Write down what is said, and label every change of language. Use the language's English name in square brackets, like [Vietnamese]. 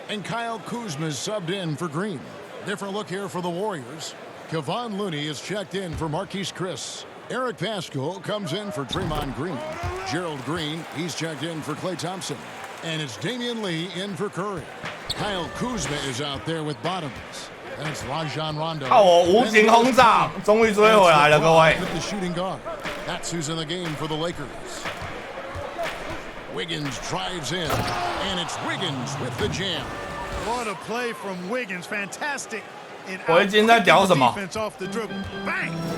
[English] And Kyle Kuzma's subbed in for Green. Different look here for the Warriors. Kevon Looney is checked in for Marquise Chris. Eric Paschal comes in for Draymond Green. Gerald Green, he's checked in for Klay Thompson. And it's Damian Lee in for Curry. Kyle Kuzma is out there with Bottoms. That's Rajon Rondo. [Chinese] 看我无情轰炸，终于追回来了，各位。 [English] With the shooting guard. That's who's in the game for the Lakers. Wiggins drives in, and it's Wiggins with the jam. What a play from Wiggins. Fantastic. [Chinese] 我已经在屌什么？ [English] Defense off the dribble. Bang.